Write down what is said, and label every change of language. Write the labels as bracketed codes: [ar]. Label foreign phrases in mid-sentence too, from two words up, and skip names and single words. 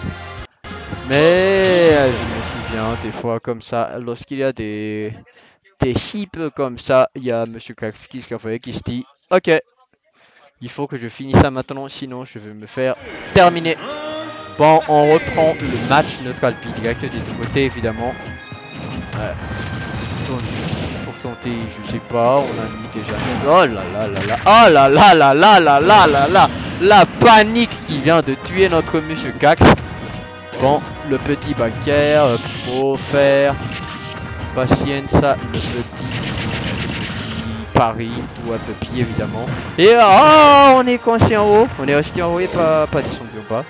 [fr] Mais je me souviens des fois comme ça, lorsqu'il y a des hips comme ça, il y a Monsieur Cax qui se dit ok, il faut que je finisse ça maintenant, sinon je vais me faire terminer. Bon, on reprend le match neutral P direct des deux côtés évidemment. Pour tenter, je sais pas, on a mis déjà. Oh là là là là, oh là là là là là là là là, la panique qui vient de tuer notre Monsieur Cax. Bon, le petit backer, faut faire patience, le petit pari, tout à peu pied évidemment. Et oh, on est coincé en haut, on est resté en haut et pas descendu en bas.